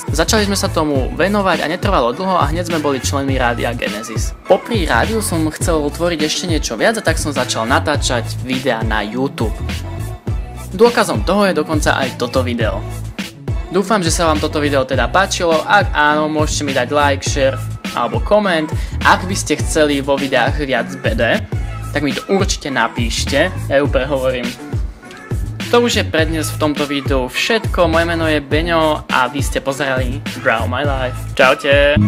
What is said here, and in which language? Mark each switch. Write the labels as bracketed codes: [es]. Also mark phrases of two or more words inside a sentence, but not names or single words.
[sk] Začali sme sa tomu venovať a netrvalo dlho a hneď sme boli členmi rádia Genesis. Popri rádiu som chcel tvoriť ešte niečo viac a tak som začal natáčať videá na YouTube. Dôkazom toho je dokonca aj toto video. Dúfam, že sa vám toto video teda páčilo, ak áno, môžete mi dať like, share alebo koment. Ak by ste chceli vo videách viac BD, tak mi to určite napíšte, ja ju prehovorím. To už je pre dnes v tomto videu všetko, moje meno je Beňo a vy ste pozerali Draw My Life. Čaute!